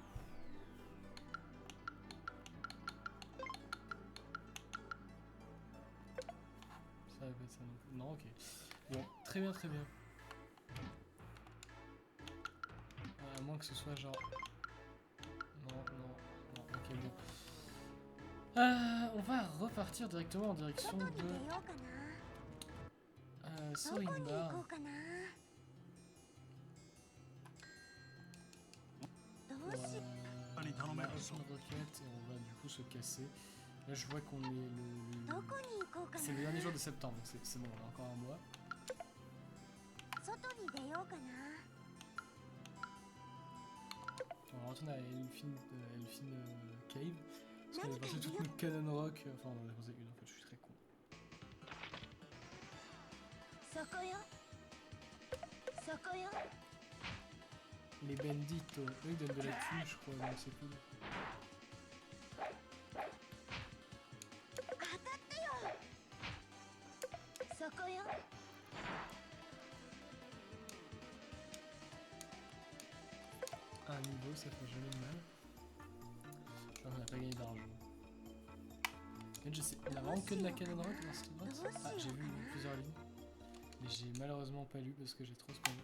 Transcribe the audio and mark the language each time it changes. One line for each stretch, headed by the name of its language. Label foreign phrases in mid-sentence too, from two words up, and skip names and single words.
French: Ça va pas être ça non plus. Non, ok. Bon, très bien, très bien. À moins que ce soit genre... Non, non, non, ok, bon. On va repartir directement en direction
Japanese: 外に
French: de
Japanese: 出ようかな。どこに行
French: Sorinbar.
Japanese: こうかな。どうしよう。何頼める
French: On
Japanese: ぞ
French: a une roquette et on va du coup se casser. Là je vois qu'on est le...
Japanese: どこに行こうかな。
French: C'est le dernier jour de septembre, donc c'est bon, on a encore un mois.
Japanese: 外に出ようかな。
French: On va retourner à Elfin Cave. Parce qu'on a passé toutes nos Cannon Rock. Enfin, on en a posé une en fait, je suis très con.
Japanese: そこよ。そこよ。
French: Les bandits, eux ils donnent de la thune, je crois, donc c'est cool.
Japanese: 当たってよ。そこよ。
French: Un niveau, ça fait jamais de mal. Je crois qu'on n'a pas gagné d'argent. fait, je sais, il y a vraiment que de la canon rock dans cette boîte. Ah, j'ai vu plusieurs lignes. Mais j'ai malheureusement pas lu parce que j'ai trop spoilé.